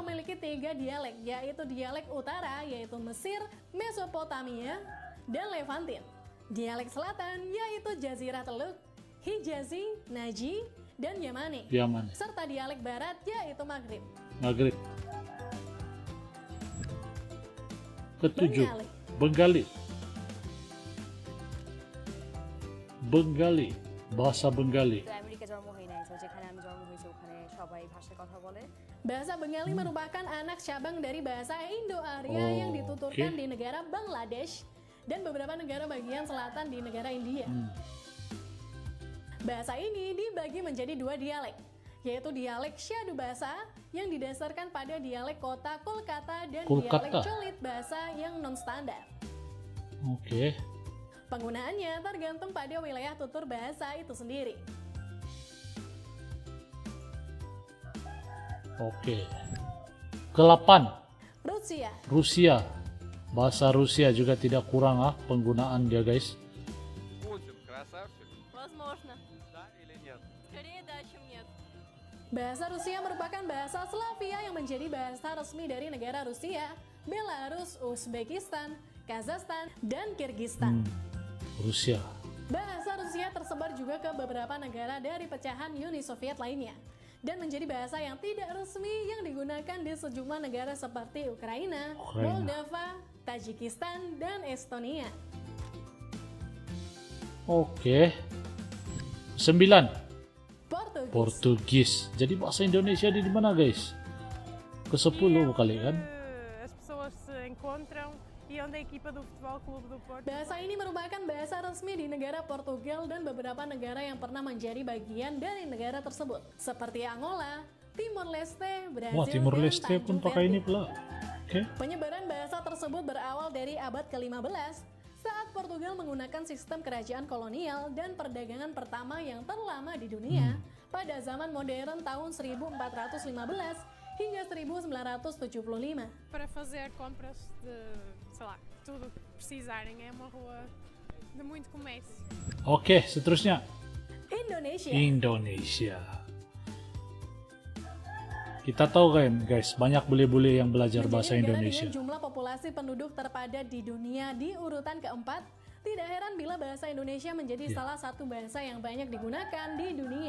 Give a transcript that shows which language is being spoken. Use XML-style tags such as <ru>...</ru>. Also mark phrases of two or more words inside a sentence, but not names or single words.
<id>memiliki 3 dialek, yaitu dialek utara, yaitu Mesir, Mesopotamia, dan Levantin. Dialek selatan, yaitu Jazirah Teluk, Hijazi, Naji, dan Yamani. Yaman, Serta dialek barat, yaitu Maghrib. Maghrib. Ketujuh, Bengali. Bengali, bahasa Bengali.</id> <bn>তো আমেরিকা জন্ম হয় নাই, তো যেখানে আমি জন্ম হয়েছি ওখানে সবাই ভাষায় কথা বলে।</bn> <id>Bahasa Bengali merupakan anak cabang dari bahasa Indo-Arya Oh, yang dituturkan oke. di negara Bangladesh dan beberapa negara bagian selatan di negara India. Bahasa ini dibagi menjadi 2 dialek, yaitu dialek Syadu Bahasa yang didasarkan pada dialek kota Kolkata dan dialek Kolkata. Cholit Bahasa yang non-standar. Oke, Penggunaannya tergantung pada wilayah tutur bahasa itu sendiri. oke. Ke-8, Rusia. Rusia. Bahasa Rusia juga tidak kurang penggunaan dia guys.</id> <ru>Путин красавчик? Возможно. Да или нет? Скорее да, чем нет.</ru> <id>Bahasa Rusia merupakan bahasa Slavia yang menjadi bahasa resmi dari negara Rusia, Belarus, Uzbekistan, Kazakhstan, dan Kirgistan. Rusia. Bahasa Rusia tersebar juga ke beberapa negara dari pecahan Uni Soviet lainnya dan menjadi bahasa yang tidak resmi yang digunakan di sejumlah negara seperti Ukraina, Moldova, Tajikistan, dan Estonia. Oke. 9, Portugis. Portugis. Jadi bahasa Indonesia di mana guys? Ke-10 kali kan?</id> <pt>As pessoas se encontram e onde a equipa do Futebol Clube do Porto</pt> <id>Bahasa ini merupakan bahasa resmi di negara Portugal dan beberapa negara yang pernah menjadi bagian dari negara tersebut, seperti Angola, Timor Leste, Brazil, Wah, Timor dan Leste pun Tanjung pakai ini Verde. pula. Oke. Penyebaran bahasa tersebut berawal dari abad ke-15 saat Portugal menggunakan sistem kerajaan kolonial dan perdagangan pertama yang terlama di dunia pada zaman modern tahun 1415 hingga 1975.</id> <pt>para fazer compras de, sei lá, tudo o que precisarem. É uma rua de muito comércio.</pt> <id>Oke, seterusnya Indonesia. Indonesia. Kita tahu kan guys, banyak bule-bule yang belajar bahasa Menjadi negara Indonesia. dengan jumlah populasi penduduk terpadat di dunia di urutan keempat, tidak heran bila bahasa Indonesia menjadi salah satu bahasa yang banyak digunakan di dunia.</id>